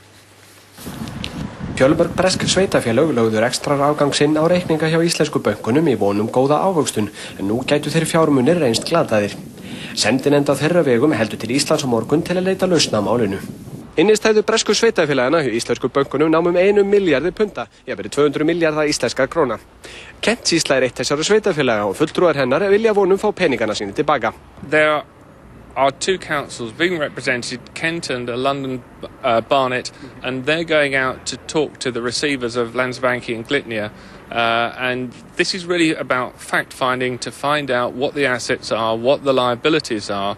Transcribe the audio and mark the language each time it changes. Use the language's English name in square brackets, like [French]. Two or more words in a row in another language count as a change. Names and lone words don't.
[Icelandic] Fjölmörg bresk sveitarfélög lögðu rekstrarafgang sinn á reikninga hjá íslensku bönkunum í von góða ávöxtun, en nú gætu þeir fjármunir reynst glataðir. Sendinefnd á þeirra vegum heldur til Íslands á morgun til að leita lausna á málinu. Innistæður bresku sveitarfélagana hjá íslensku bönkunum námum 1 milljarði punda, jafnvel 200 milljarða íslenskar króna. Kent-sýsla eitt þessara sveitarfélaga og fulltrúar hennar vilja vonum fá peningana sína tilbaka. [English] There are two councils being represented, Kent and London Barnet, and they're going out to talk to the receivers of Landsbanki and Glitnia. And this is really about fact-finding to find out what the assets are, what the liabilities are.